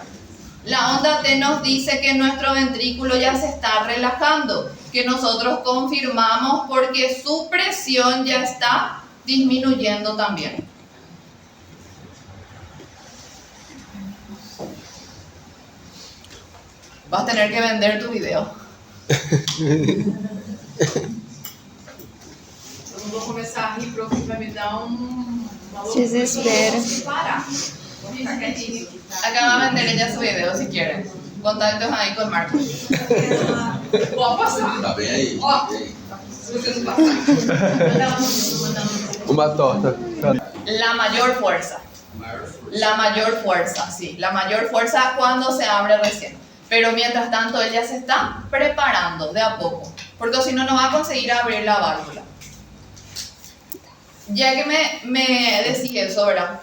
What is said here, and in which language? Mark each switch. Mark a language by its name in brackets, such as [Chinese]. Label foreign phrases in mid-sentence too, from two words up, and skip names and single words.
[Spanish] La onda T nos dice que nuestro ventrículo ya se está relajando, que nosotros confirmamos porque su presión ya está disminuyendo también. Vas a tener que vender tu video. [Portuguese] Eu vou começar a rir, prof, vai me dar Desespero. Para. [Spanish] Acá va a vender ella su video si quiere. Contactos ahí con Marcos. [Portuguese] Vou passar. Tá bem aí. Ó. Bem aí. Se você não passar. Uma torta. [Spanish] La mayor fuerza. La mayor fuerza, sí. La mayor fuerza cuando se abre recién. Pero mientras tanto ella se está preparando de a poco. Porque si no, no va a conseguir abrir la válvula. Ya que me decía eso, ¿verdad?